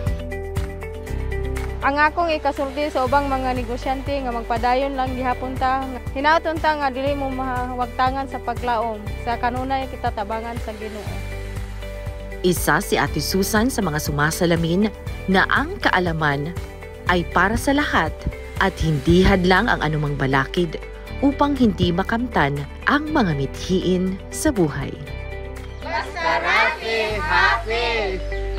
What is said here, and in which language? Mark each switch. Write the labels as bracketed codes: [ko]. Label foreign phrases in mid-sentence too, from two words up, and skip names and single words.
[ceb] Ang akong ikasulti sa ubang mga negosyante nga magpadayon lang gihapon ta. Hinaton ta nga dili mo mahawagtangan sa paglaom. Sa kanunay kita tabangan sa Ginoo. [tl] Isa si Ate Susan sa mga sumasalamin na ang kaalaman ay para sa lahat at hindi hadlang ang anumang balakid upang hindi makamtan ang mga mithiin sa buhay. [en] Basta Rafi, happy!